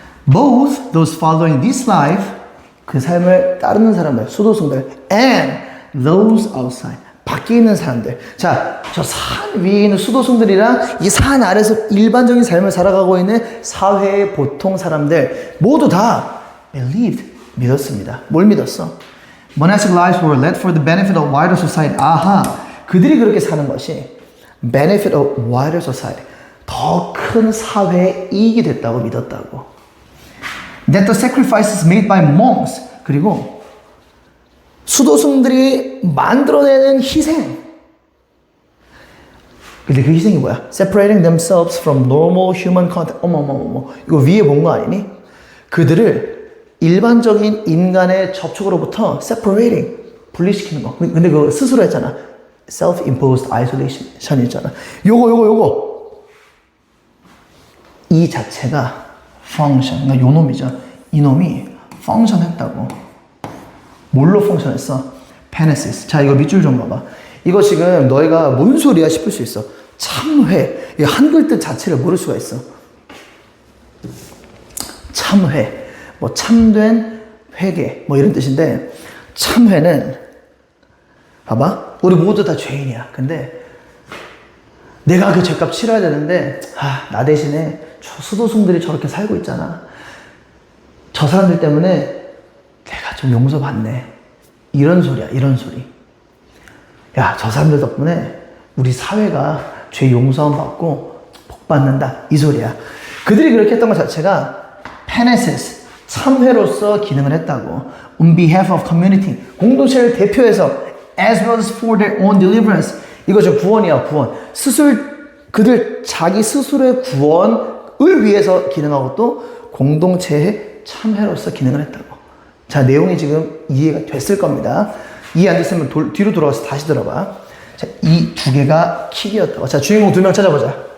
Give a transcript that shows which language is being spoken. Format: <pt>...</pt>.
<en>Both those following this life,</en> <ko>그 삶을 따르는 사람들, 수도승들,</ko> <en>and those outside,</en> <ko>밖에 있는 사람들. 자, 저 산 위에 있는 수도승들이랑 이 산 아래서 일반적인 삶을 살아가고 있는 사회의 보통 사람들 모두 다 believed, 믿었습니다. 뭘 믿었어?</ko> <en>Monastic lives were led for the benefit of wider society.</en> <ko>아하, 그들이 그렇게 사는 것이</ko> <en>benefit of wider society,</en> <ko>더 큰 사회에 이익이 됐다고 믿었다고.</ko> <en>That the sacrifices made by monks,</en> <ko>그리고 수도승들이 만들어내는 희생. 근데 그 희생이 뭐야?</ko> <en>Separating themselves from normal human contact.</en> <ko>어머. 이거 위에 본 거 아니니? 그들을 일반적인 인간의 접촉으로부터 separating, 분리시키는 거. 근데 그거 스스로 했잖아. self-imposed isolation 있잖아. 요거. 이 자체가 function. 그러니까 요 놈이죠. 이 놈이 function 했다고. 뭘로 function 했어? penesis. 자, 이거 밑줄 좀 봐봐. 이거 지금 너희가 뭔 소리야 싶을 수 있어. 참회. 이 한글 뜻 자체를 모를 수가 있어. 참회. 뭐 참된 회개. 뭐 이런 뜻인데, 참회는, 봐봐. 우리 모두 다 죄인이야. 근데 내가 그 죄값 치러야 되는데, 나 대신에 저 수도승들이 저렇게 살고 있잖아. 저 사람들 때문에 내가 좀 용서받네. 이런 소리야, 이런 소리. 야, 저 사람들 덕분에 우리 사회가 죄 용서함 받고 복 받는다. 이 소리야. 그들이 그렇게 했던 것 자체가 penesis, 참회로서 기능을 했다고.</ko> <en>On behalf of community,</en> <ko>공동체를 대표해서</ko> <en>as well as for their own deliverance.</en> <ko>이거 저 구원이야, 구원. 그들 자기 스스로의 구원을 위해서 기능하고 또 공동체의 참회로서 기능을 했다고. 자, 내용이 지금 이해가 됐을 겁니다. 이해 안 됐으면 뒤로 돌아와서 다시 들어봐. 자, 이 두 개가 킥이었다고. 자, 주인공 2명 찾아보자.</ko>